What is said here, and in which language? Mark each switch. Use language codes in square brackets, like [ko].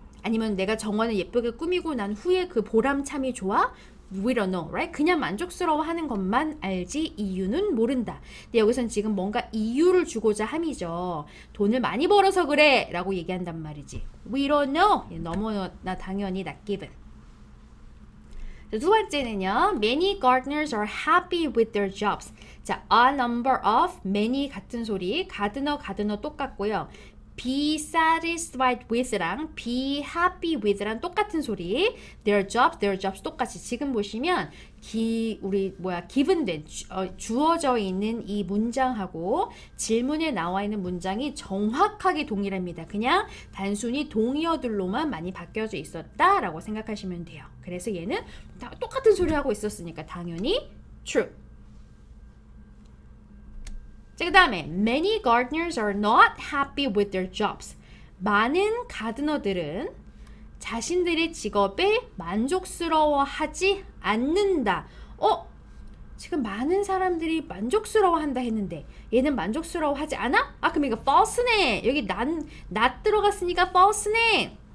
[ko] 아니면 내가 정원을 예쁘게 꾸미고 난 후에 그 보람참이 좋아? [en] We don't know, right? [ko] 그냥 만족스러워 하는 것만 알지 이유는 모른다. 근데 여기서는 지금 뭔가 이유를 주고자 함이죠. 돈을 많이 벌어서 그래 라고 얘기한단 말이지. [en] We don't know. [ko] 너무나 당연히 not given. 두 번째는요. [en] Many gardeners are happy with their jobs. 자, a number of, many [ko] 같은 소리. [en] gardener [ko] 똑같고요. be satisfied with랑 be happy with랑 똑같은 소리. their jobs 똑같이. 지금 보시면 given된 주어져 있는 이 문장하고 질문에 나와 있는 문장이 정확하게 동일합니다. 그냥 단순히 동의어들로만 많이 바뀌어져 있었다라고 생각하시면 돼요. 그래서 얘는 다 똑같은 소리 하고 있었으니까 당연히 true. 자, 그 다음에 [en] many gardeners are not happy with their jobs. [ko] 많은 가드너들은 자신들의 직업에 만족스러워하지 않는다. 지금 많은 사람들이 만족스러워한다 했는데 얘는 만족스러워하지 않아? 그럼 이거 false네. 여기 not 들어갔으니까 false네.